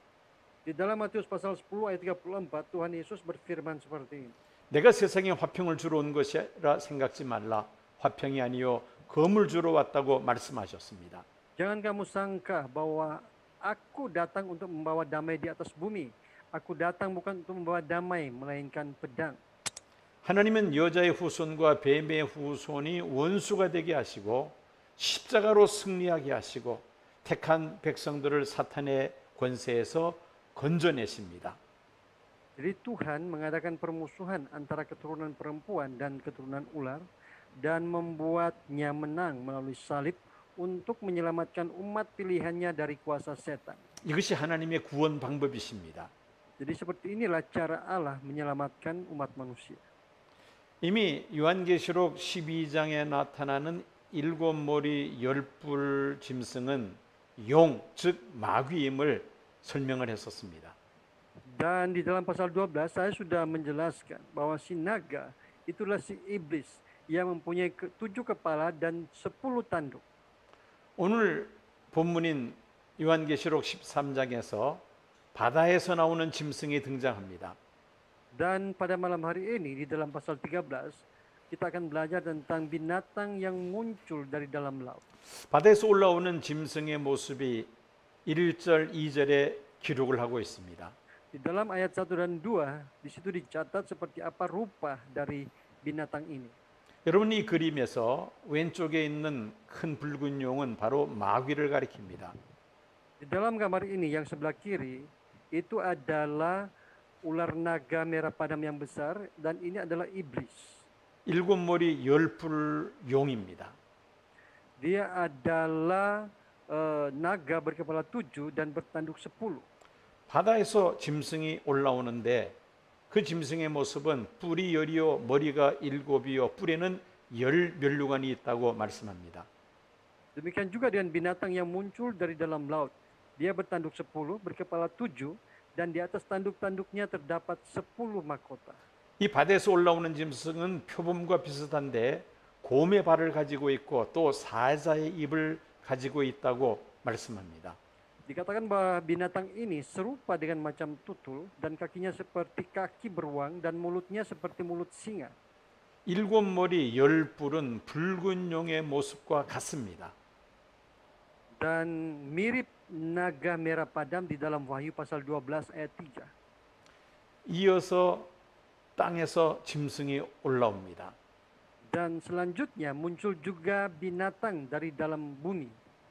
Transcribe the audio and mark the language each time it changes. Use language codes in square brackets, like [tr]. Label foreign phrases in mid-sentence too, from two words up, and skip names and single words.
[id] Di dalam Matius pasal 10 ayat 34 Tuhan Yesus berfirman seperti ini. [ko] 내가 세상에 화평을 주러 온 것이라 생각지 말라. 화평이 아니요 검을 주러 왔다고 말씀하셨습니다. [id] Jangan kamu sangka bahwa aku datang untuk membawa damai di atas bumi. Aku datang bukan untuk membawa damai, melainkan pedang. [ko] 하나님은 여자의 후손과 뱀의 후손이 원수가 되게 하시고 십자가로 승리하게 하시고 택한 백성들을 사탄의 권세에서 건져내십니다. [id] Jadi Tuhan mengadakan permusuhan antara keturunan perempuan dan keturunan ular dan membuatnya menang melalui salib untuk menyelamatkan umat pilihannya dari kuasa setan. [ko] 이것이 하나님의 구원 방법이십니다. [id] Jadi seperti inilah cara Allah menyelamatkan umat manusia. [ko] 이미 요한계시록 12장에 나타나는 일곱 머리 열뿔 짐승은 용, 즉 마귀임을 설명을 했었습니다. [id] Dan di dalam pasal 12 saya sudah menjelaskan bahwa si naga itulah si iblis yang mempunyai 7 kepala dan 10 tanduk. [ko] 오늘 본문인 요한계시록 13장에서 바다에서 나오는 짐승이 등장합니다. [id] Dan pada malam hari ini di dalam pasal 13 kita akan belajar tentang binatang yang muncul dari dalam laut. [ko] 바다에서 올라오는 짐승의 모습이 1절, 2절에 기록을 하고 있습니다. [id] Di dalam ayat 1 dan 2 di situ dicatat seperti apa rupa dari binatang ini. [ko] 여러분 이 그림에서 왼쪽에 있는 큰 붉은 용은 바로 마귀를 가리킵니다. [id] Di dalam gambar ini yang sebelah kiri itu adalah ular naga merah padam yang besar dan ini adalah iblis. [ko] 일곱 머리 열뿔 용입니다. [id] Dia adalah naga berkepala 7 dan bertanduk 10. [ko] 바다에서 짐승이 올라오는데 그 짐승의 모습은 뿔이 열이요 머리가 7이요 뿔에는 10면류관이 있다고 말씀합니다. [id] Demikian juga dengan binatang yang muncul dari dalam laut. Dia bertanduk 10, berkepala 7 dan di atas tanduk-tanduknya terdapat 10 mahkota. [ko] 이 바다에서 올라오는 짐승은 표범과 비슷한데 곰의 발을 가지고 있고 또 사자의 입을 가지고 있다고 말씀합니다. [id] Dikatakan bahwa binatang ini serupa dengan macam tutul dan kakinya seperti kaki beruang dan mulutnya seperti mulut singa. [ko] 일곱 머리 열 뿔은 붉은 용의 모습과 같습니다. [id] Dan mirip naga merah padam di dalam Wahyu pasal 12 ayat 3. [ko] 이어서 땅에서 짐승이 올라옵니다. [id] Dan selanjutnya muncul juga binatang dari dalam bumi.